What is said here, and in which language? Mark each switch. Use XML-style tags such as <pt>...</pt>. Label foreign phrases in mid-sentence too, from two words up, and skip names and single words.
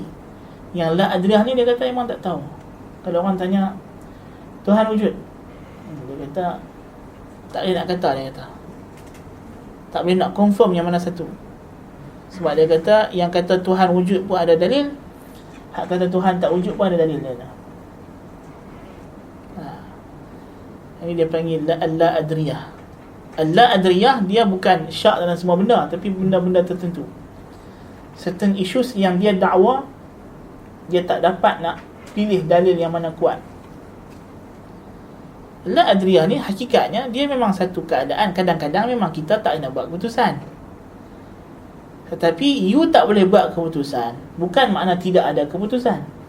<ms>Yang la adriyah ni dia kata memang tak tahu. Kalau orang tanya Tuhan wujud, dia kata tak boleh nak kata, dia kata tak boleh nak confirm yang mana satu. Sebab dia kata yang kata Tuhan wujud pun ada dalil, hak kata Tuhan tak wujud pun ada dalil dia. Ini dia panggil la adriyah. La adriyah dia bukan syak dalam semua benda, tapi benda-benda tertentu.</ms> <en>Certain issues</en> <ms>yang dia dakwa, dia tak dapat nak pilih dalil yang mana kuat. La adriyah ni hakikatnya dia memang satu keadaan. Kadang-kadang memang kita tak nak buat keputusan, tetapi you tak boleh buat keputusan bukan makna tidak ada keputusan.</ms>